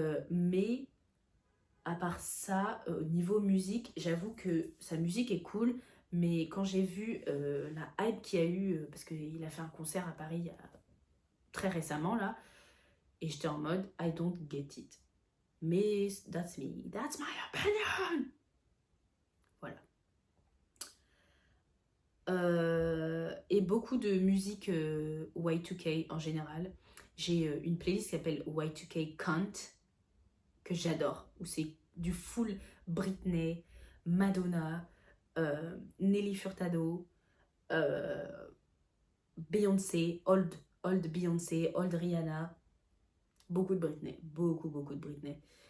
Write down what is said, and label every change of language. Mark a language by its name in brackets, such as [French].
[French] Mais à part ça, au niveau musique, j'avoue que sa musique est cool, mais quand j'ai vu la hype qu'il y a eu, parce qu'il a fait un concert à Paris très récemment là, et j'étais en mode [English] I don't get it. Mais that's me, that's my opinion. Voilà. [French] Et beaucoup de musique Y2K en général. J'ai une playlist qui s'appelle Y2K Cunt, que j'adore, où c'est du full Britney, Madonna, Nelly Furtado, euh, Beyoncé, old Beyoncé, old Rihanna, beaucoup de Britney, beaucoup de Britney.